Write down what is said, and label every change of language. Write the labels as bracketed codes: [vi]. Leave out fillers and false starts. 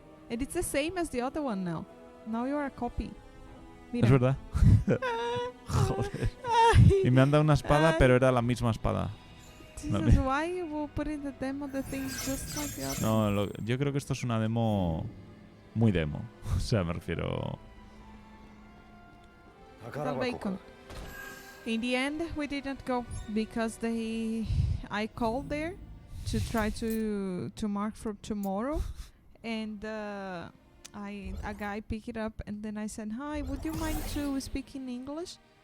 [en] And it's the same as the other one now. Now you're a copy. [es] Mira. Es verdad. Joder. Y me han dado una espada, pero era la misma espada. [en] Jesus, why you will put in the demo the things just like the other? [es] No, yo creo que esto es una demo muy demo. O sea, me refiero... [en] The bacon. In the end, we didn't go because I called there to try to mark for tomorrow, and a guy picked it up, and then I said, "Hi, would you mind to speak in English?"